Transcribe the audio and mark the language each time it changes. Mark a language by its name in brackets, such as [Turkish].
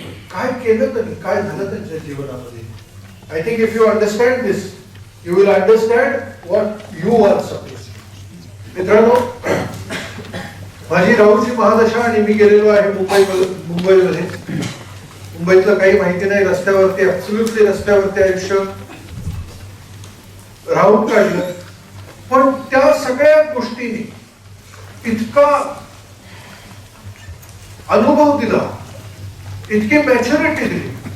[Marathi] काय केलं त्यांनी, काय झालं त्यांच्या जीवनामध्ये. [English] I think if you understand this you will understand what you are suppose. [Marathi] मित्रांनो, माझी राहुलची महादशा आणि मी गेलेलो आहे मुंबईमध्ये. मुंबईतलं काही माहिती नाही, रस्त्यावरती ऍब्सोल्युटली रस्त्यावरती आयुष्य राहून काढलं. पण त्या सगळ्या गोष्टींनी इतका अनुभव दिला, इतकी मॅच्युरिटी दिली.